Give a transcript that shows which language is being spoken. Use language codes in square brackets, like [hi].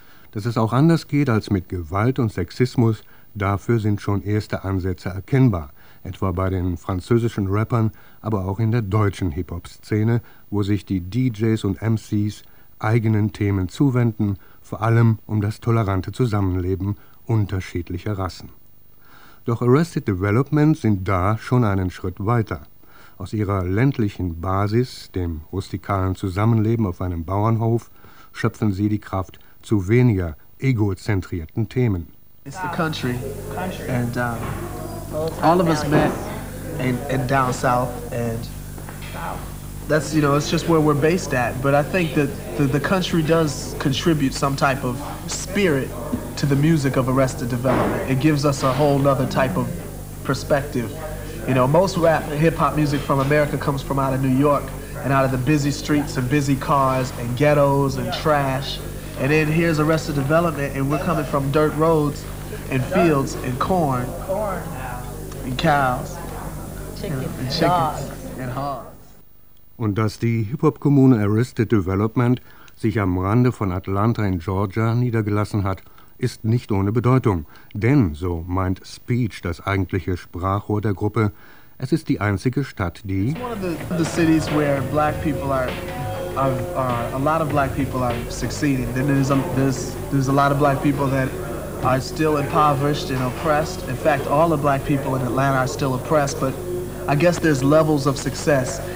[de] Dass es auch anders geht als mit Gewalt und Sexismus, dafür sind schon erste Ansätze erkennbar, etwa bei den französischen Rappern, aber auch in der deutschen Hip-Hop-Szene, wo sich die DJs und MCs eigenen Themen zuwenden, vor allem um das tolerante Zusammenleben unterschiedlicher Rassen. Doch Arrested Development sind da schon einen Schritt weiter. Aus ihrer ländlichen Basis, dem rustikalen Zusammenleben auf einem Bauernhof, schöpfen sie die Kraft zu weniger egozentrierten Themen. [en] It's the country. And all of us met in down south and that's, you know, it's just where we're based at. But I think that the country does contribute some type of spirit to the music of Arrested Development. It gives us a whole other type of perspective. You know, most rap and hip-hop music from America comes from out of New York and out of the busy streets and busy cars and ghettos and trash. And then here's Arrested Development and we're coming from dirt roads and fields and corn. Corn. And cows. Chickens. And hogs. [de] Und dass die Hip-Hop-Kommune Arrested Development sich am Rande von Atlanta in Georgia niedergelassen hat, ist nicht ohne Bedeutung. Denn, so meint Speech, das eigentliche Sprachrohr der Gruppe, es ist die einzige Stadt, die... [en] It's one of the cities where black people are a lot of black people are succeeding. Then there's a lot of black people that are still impoverished and oppressed. In fact, all the black people in Atlanta are still oppressed, but I guess there's levels of success.